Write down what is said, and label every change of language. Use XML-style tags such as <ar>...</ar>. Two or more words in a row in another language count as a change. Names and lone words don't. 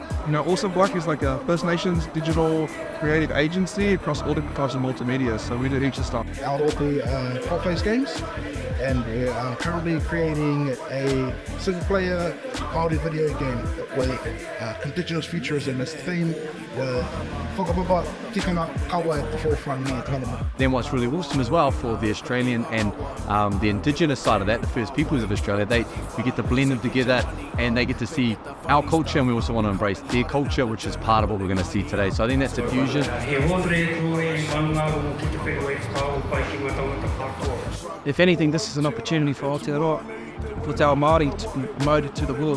<en>You know, Awesome Black is like a First Nations digital creative agency across all different types of multimedia, so we do heaps of stuff. Out of the fault-based games, and we're currently creating a single-player Māori video game with indigenous futurism as the theme, with</en> <mi>whakapapa tikanga kawa</mi> <en>at the forefront in development. Then what's really awesome as well for the Australian and the indigenous side of that, the First Peoples of Australia, we get to blend them together and they get to see our culture, and we also want to embrace their culture, which is part of what we're going to see today. So I think that's the fusion. If anything, this is an opportunity for Aotearoa, for Te Māori to be promoted to the world.</en>